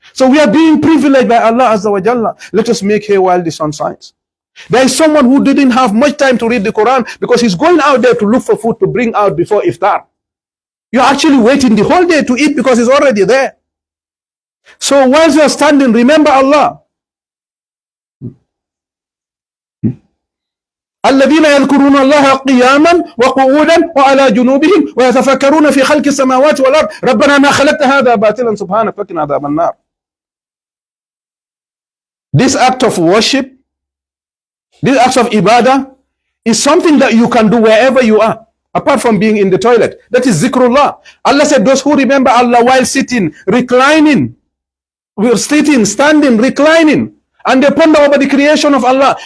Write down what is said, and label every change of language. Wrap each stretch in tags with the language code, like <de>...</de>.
<en>So we are being privileged by Allah Azza wa Jalla. Let us make hay while the sun shines. There is someone who didn't have much time to read the Quran because he's going out there to look for food to bring out before iftar. You're actually waiting the whole day to eat because it's already there. So whilst you're standing, remember Allah.</en> <ar>الذين يذكرون الله قياما وقعودا وعلى جنوبهم ويتفكرون في خلق السماوات والأرض ربنا ما خلقت هذا باطلا سبحانك فقنا عذاب النار.</ar> <en>This act of worship, this act of ibadah is something that you can do wherever you are, apart from being in the toilet. That is zikrullah. Allah said those who remember Allah while sitting, reclining, we're sitting, standing, reclining, and they ponder over the creation of Allah.</en>